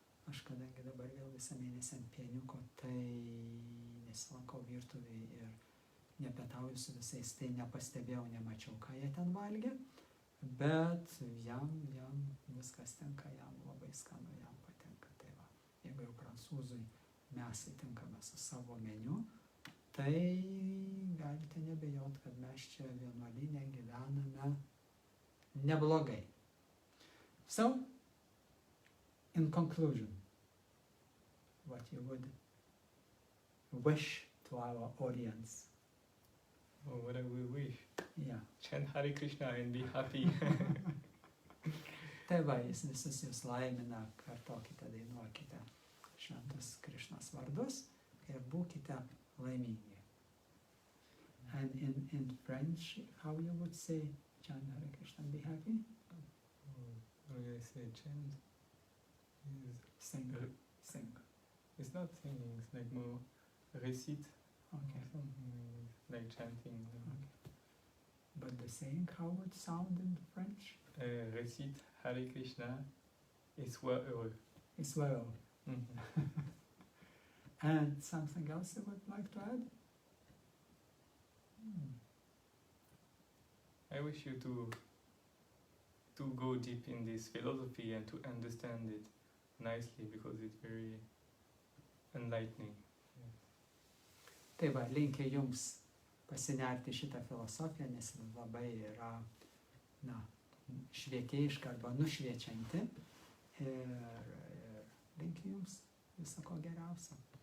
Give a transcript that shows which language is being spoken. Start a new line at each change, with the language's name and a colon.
Lithuanian: Aš kadangi dabar vėl visą mėnesį ant pieniuko, tai nesilankau virtuvėj ir nepietauju su visais, tai nepastebėjau, nemačiau, ką jie ten valgė, bet jam viskas tinka, jam labai skanu, jam patinka. Tai va, jeigu jau prancūzui mes įtinkame su savo meniu, tai galite nebejot, kad mes čia vienuolyne gyvename neblogai.
English: So, in conclusion, what you would wish to our audience? Oh, what I will wish. Yeah. Chant Hare Krishna and be happy.
Lithuanian: Tai va, jis visus jūs laimina, kartokite, dainuokite šventus Krišnos vardus ir būkite laimingi.
English: And in French, how you would say, chant Hare Krishna, be happy? How do I say chant? Sing. Sing. It's not singing, it's like more recite. Okay. Or something like chanting. Okay. But the saying, how would sound in French?
French: Récite Hare Krishna et sois heureux.
English: It's well. And something else you would like to add? I wish you to go deep in this philosophy and to understand it nicely because it's very enlightening.
Lithuanian: Tai va, linkiu jums pasinerti šitą filosofiją, nes labai yra, na, švietėjiška arba nušviečianti. Ir linkiu jums viso ko geriausio.